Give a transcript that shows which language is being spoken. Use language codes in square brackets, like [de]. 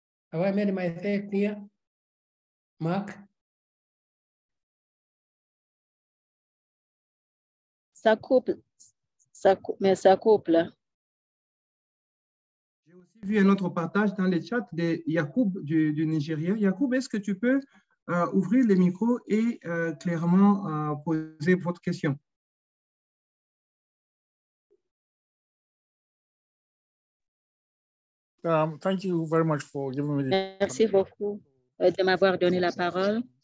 [en] Have I made myself clear, Mark? [fr] Ça coupe, mais ça coupe là. J'ai aussi vu un autre partage dans le chat de Yacoub du Nigeria. Yacoub, est-ce que tu peux ouvrir le micro et clairement poser votre question? [en] Thank you very much for giving me the... [fr] Merci beaucoup de m'avoir donné la parole.